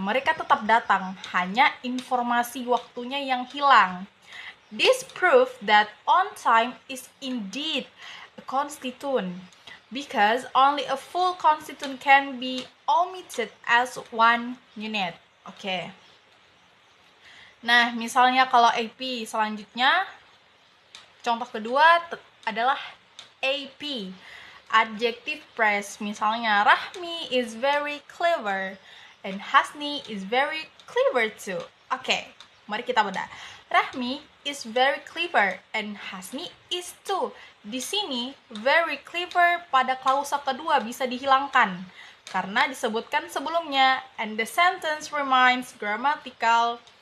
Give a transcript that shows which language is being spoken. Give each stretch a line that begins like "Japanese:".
Indonesian: Mereka tetap datang, hanya informasi waktunya yang hilang.
English: This proves that on time is indeed a constituent, because only a full constituent can be omitted as one unit. Oke.
Indonesian: Nah, misalnya kalau AP selanjutnya, contoh kedua adalah AP, adjective phrase.
English: Misalnya, Rahmi is very clever and Hasni is very clever too.
Indonesian: Oke, mari kita bedah.
English: Rahmi is very clever and Hasni is too.
Indonesian: Di sini, very clever pada klausa kedua bisa dihilangkan karena disebutkan sebelumnya,
English: and the sentence remains grammatical.